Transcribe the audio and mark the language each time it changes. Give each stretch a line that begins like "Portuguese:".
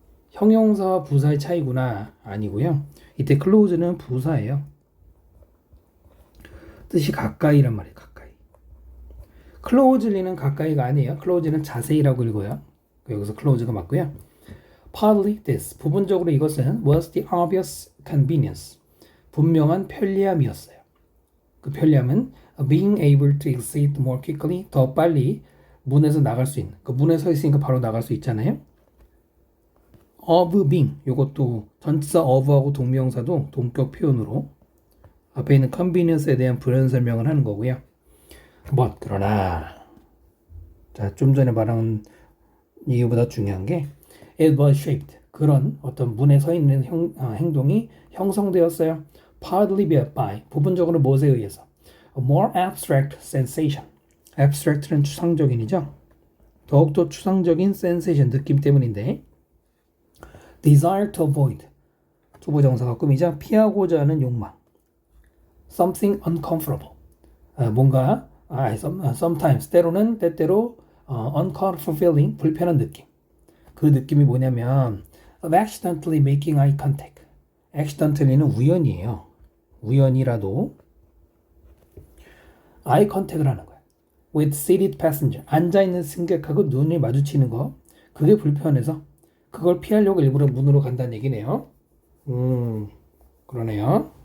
Korean: 형용사와 부사의 차이구나. 아니고요. 이때 close는 부사예요. 뜻이 가까이란 말이에요. 가까이. closely는 가까이가 아니에요. close는 자세히라고 읽어요. 여기서 close가 맞고요.
English: Partly this,
Korean: 부분적으로 이것은
English: was the obvious convenience,
Korean: 분명한 편리함이었어요. 그 편리함은
English: being able to exit more quickly,
Korean: 더 빨리 문에서 나갈 수 있는, 그 문에 서 있으니까 바로 나갈 수 있잖아요. of being, 이것도 전치사 of하고 동명사도 동격 표현으로 앞에 있는 convenience에 대한 불연 설명을 하는 거고요. but, 그러나 자, 좀 전에 말한 이유보다 중요한 게
English: it was shaped,
Korean: 그런 어떤 문에 서 있는 행동이 형성되었어요.
English: partly by,
Korean: 부분적으로 무엇에 의해서
English: a more abstract sensation, abstract는
Korean: 추상적인이죠. 더욱더 추상적인 sensation, 느낌 때문인데
English: desire to avoid,
Korean: 투부정사가 꾸미자 피하고자 하는 욕망,
English: something uncomfortable,
Korean: 뭔가 sometimes, 때때로
English: uncomfortable feeling,
Korean: 불편한 느낌. 그 느낌이 뭐냐면
English: of accidentally making eye contact.
Korean: accidentally는 우연이에요. 우연이라도 eye contact을 하는 거야.
English: with seated passenger.
Korean: 앉아있는 승객하고 눈이 마주치는 거. 그게 불편해서 그걸 피하려고 일부러 문으로 간다는 얘기네요. 그러네요.